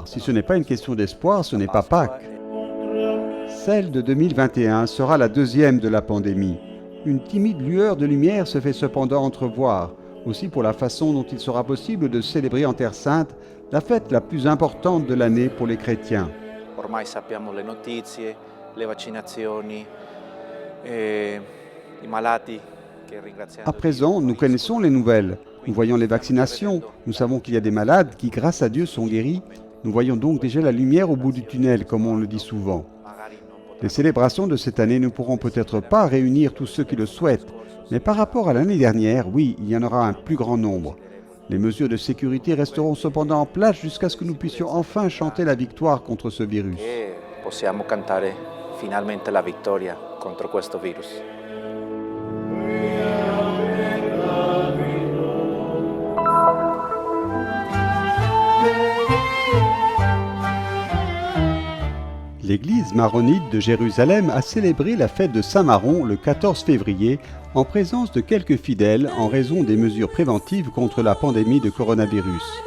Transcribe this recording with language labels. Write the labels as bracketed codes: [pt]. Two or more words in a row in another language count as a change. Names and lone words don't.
[fr] Si ce n'est pas une question d'espoir, ce n'est pas Pâques. Celle de 2021 sera la deuxième de la pandémie. Une timide lueur de lumière se fait cependant entrevoir, aussi pour la façon dont il sera possible de célébrer en Terre Sainte la fête la plus importante de l'année pour les chrétiens. [it] Ormai sappiamo le notizie, le vaccinazioni, i malati che ringraziando. [fr] À présent, nous connaissons les nouvelles. Nous voyons les vaccinations. Nous savons qu'il y a des malades qui, grâce à Dieu, sont guéris. Nous voyons donc déjà la lumière au bout du tunnel, comme on le dit souvent. Les célébrations de cette année ne pourront peut-être pas réunir tous ceux qui le souhaitent, mais par rapport à l'année dernière, oui, il y en aura un plus grand nombre. Les mesures de sécurité resteront cependant en place jusqu'à ce que nous puissions enfin chanter la victoire contre ce virus. [it] Possiamo cantare finalmente la vittoria contro questo virus. [fr] L'église maronite de Jérusalem a célébré la fête de Saint-Maron le 14 février en présence de quelques fidèles en raison des mesures préventives contre la pandémie de coronavirus.